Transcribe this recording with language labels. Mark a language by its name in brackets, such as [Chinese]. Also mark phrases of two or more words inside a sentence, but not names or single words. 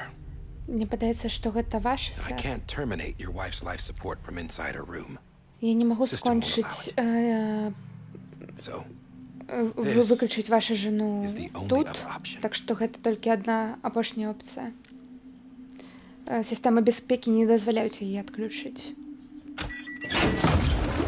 [Belarusian] Мне падаецца, што гэта ваше, [English] I [Belarusian] сэр. [English] can't terminate your wife's life support from inside her room. [Belarusian] Я не магу [English] System won't [Belarusian] скончыць, [English] So, [Belarusian] выключыць вашу жану [English] is the only [Belarusian] тут, [English] other option. [Belarusian] так што гэта толькі адна апошняя опцыя. Сістэма бяспекі не дазваляюць яе адключыць.